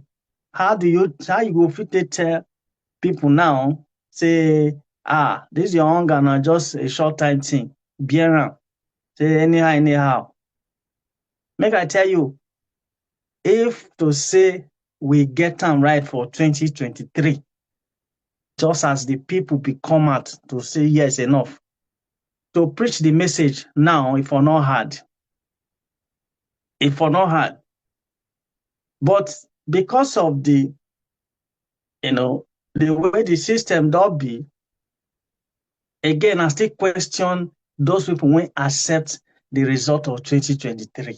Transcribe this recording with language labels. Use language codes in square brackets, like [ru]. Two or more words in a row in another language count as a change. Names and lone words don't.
[pcm] How you go fit tell people now, say, this your hunger na just a short time thing, bear am, say anyhow. Make I tell you, if to say we get am right for 2023, just as the people be come out to say yes, enough, to preach the message now, if or not hard. But because of the way the system don't be, again, I still question those people when accept the result of 2023.